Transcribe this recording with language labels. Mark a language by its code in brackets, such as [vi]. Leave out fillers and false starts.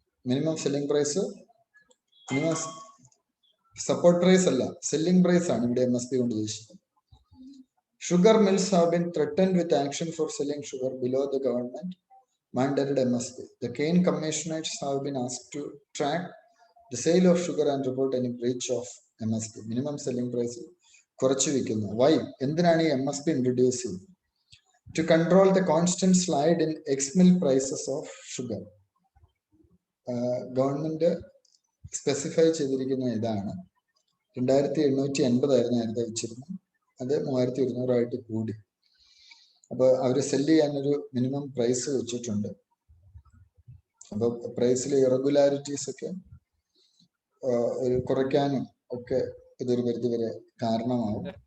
[ml] Minimum selling price, minimum support price അല്ല, selling price ആണ് ഇവിടെ MSP കൊണ്ട് ഉദ്ദേശിക്കുന്നത്. [en] Sugar mills have been threatened with action for selling sugar below the government mandated MSP. The cane commissioners have been asked to track the sale of sugar and report any breach of MSP. [ml] Minimum selling price കുറച്ച് വിൽക്കുന്നു. [en] Why? [ml] എന്തിനാണ് ഈ MSP introduce ചെയ്യുന്നത്? [en] To control the constant slide in ex-mill prices of sugar. [ml] Government specify ചെയ്തിരിക്കുന്ന ഇതാണ്. 2780 ആയിരുന്നു നേരത്തെ വെച്ചിരുന്നത്, അത് 3200 ആയിട്ട് കൂടി. അപ്പൊ അവര് സെല്ല് ചെയ്യാനൊരു മിനിമം പ്രൈസ് വെച്ചിട്ടുണ്ട്. അപ്പൊ പ്രൈസിലെ ഇറഗുലാരിറ്റീസ് ഒക്കെ ഒരു കുറയ്ക്കാനും ഒക്കെ ഇതൊരു പരിധി വരെ കാരണമാവും.